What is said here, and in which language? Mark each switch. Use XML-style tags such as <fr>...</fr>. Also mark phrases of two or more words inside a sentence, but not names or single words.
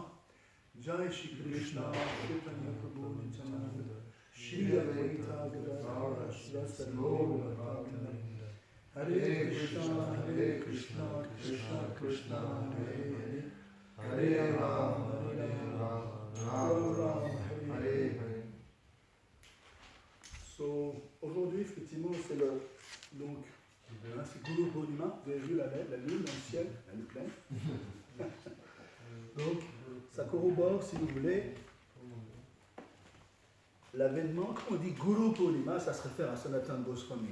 <sa>Jai Shri Krishna Chaitanya Prabhu Nityananda Shri Advaita Gadadhara Shri Gaura Bhaktinam Hare Krishna Krishna Krishna Hare Hare Hare Ram Ram Ram Hare Hare.</sa> <fr>So, aujourd'hui, effectivement, c'est le. Donc, c'est Guru Purnima, vous avez vu la lune dans le ciel, elle est pleine. Donc, ça corrobore, si vous voulez, l'avènement, quand on dit Guru Purnima, ça se réfère à Sanatana Goswami.</fr>